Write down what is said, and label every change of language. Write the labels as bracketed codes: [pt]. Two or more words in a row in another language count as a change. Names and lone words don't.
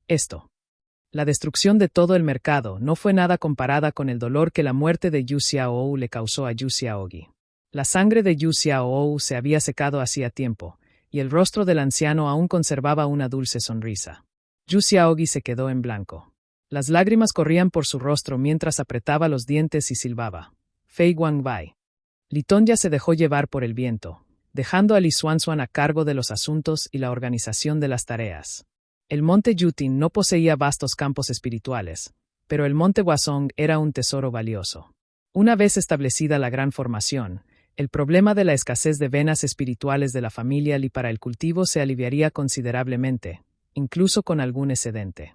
[es] La destrucción de todo el mercado no fue nada comparada con el dolor que la muerte de Yu Xiaoou le causó a Yu Xiaogi. La sangre de Yu Xiaoou se había secado hacía tiempo, y el rostro del anciano aún conservaba una dulce sonrisa. Yu Xiaogi se quedó en blanco. Las lágrimas corrían por su rostro mientras apretaba los dientes y silbaba. Fei Guangbai. Li Tongya se dejó llevar por el viento, dejando a Li Xuanxuan a cargo de los asuntos y la organización de las tareas. El monte Yutin no poseía vastos campos espirituales, pero el monte Huazong era un tesoro valioso. Una vez establecida la gran formación, el problema de la escasez de venas espirituales de la familia Li para el cultivo se aliviaría considerablemente, incluso con algún excedente.